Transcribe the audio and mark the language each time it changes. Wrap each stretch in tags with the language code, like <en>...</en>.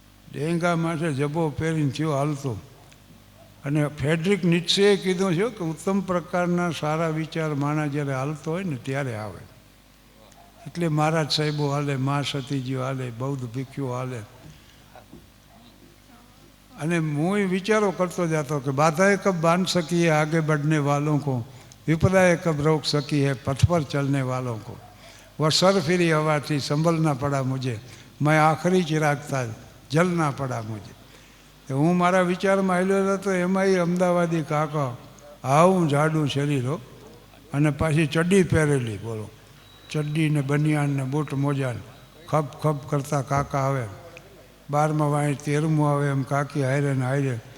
<gu>ડેંગા માથે જબો પહેરીને થયો હાલતો. અને ફેડરિક નીત્સેએ કીધું છે કે ઉત્તમ પ્રકારના સારા વિચાર માણસ જ્યારે હાલતો હોય ને ત્યારે આવે. એટલે મહારાજ સાહેબો હાલે, મા સતીજીઓ હાલે, બૌદ્ધ ભિક્ષુઓ હાલે. અને હું વિચારો કરતો જતો કે</gu> <hi>બાધાએ કબ બાંધ સકી है आगे बढ़ने वालों को, विपदाएं कब रोक सकी है पथ पर चलने वालों को, वह सर फिरी हवा थी संभलना पड़ा मुझे, मैं आखिरी चिराग था जलना पड़ा मुझे.</hi> <gu>હું મારા વિચારમાં આવેલો હતો. એમાં એ અમદાવાદી કાકા આવું જાડું શરીર હો અને પાછી ચડ્ડી પહેરેલી, બોલો ચડ્ડી ને બનિયાન ને બૂટ મોજા ખપ ખપ કરતા કાકા આવે. 12મા વાંહે 13મું આવે એમ કાકી હારે ને હારે.</gu>